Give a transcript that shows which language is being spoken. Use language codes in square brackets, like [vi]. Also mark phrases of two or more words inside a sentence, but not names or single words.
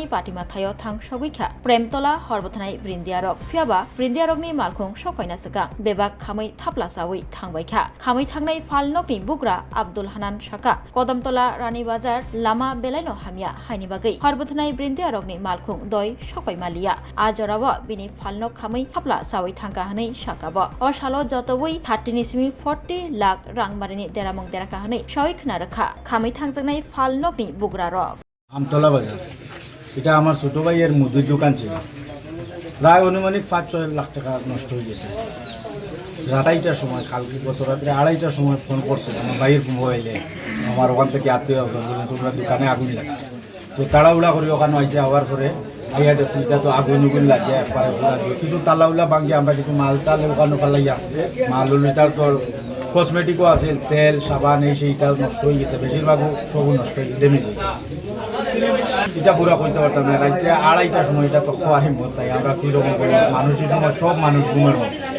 [trp] patima thayo thang sogikha premtola horbothanai brindiarok fiaba brindiarokni malkhung sokaina sakang bebak khamai thapla sawi thangbaikha khamai thangnai phalnokni bugra Abdul Hanan Shaka Kodamtola Rani Bazar Lama Belaino Hamia Hainibagai Harbuthanai Brindiarokni Malkhung Doi Sokai Malia Ajorawa Bini Phalnok Khamai Hapla Sawi Thangka Hanai Shakaba O Shalo Jotowui 30 lakh Rangmarini Deramong Deraka Hanai Shoi Khnarakha Khamai Thangjangnai Phalnokni bugra rok [bn] আমতলা বাজার এটা আমার ছোট ভাইয়ের মুদির দোকান ছিল প্রায় অনুমানিক ৫-৬ লাখ টাকা নষ্ট হয়ে গেছে রাতাইটার সময় কালকে গত রাত্রে ২:৩০টার সময় ফোন করছে আমার ভাইয়ের মোবাইলে আমার ওখান থেকে আত্মীয় বললেন তোমরা দোকানে আগুন লাগছে তো তাড়াহুড়া করে ওখানে আইসে হওয়ার পরে আইয়া দেখছি এটা তো আগুন লাগিয়ে একবারে পুরা কিছু তালাউলা ভাঙিয়ে আমরা কিছু মাল চাল ওখানে ফেলাইয়া মাল তার তো কসমেটিকও আছে তেল সাবান এই সেইটা নষ্ট হয়ে গেছে বেশিরভাগও সবও নষ্ট হয়ে ড্যামেজ হয়ে গেছে এটা পুরা করতে পারতাম না রাত্রে ২:৩০টার সময় এটা তো খোয়ারই মত তাই আমরা কীরকম করি মানুষের সময় সব মানুষ ঘুমের মতো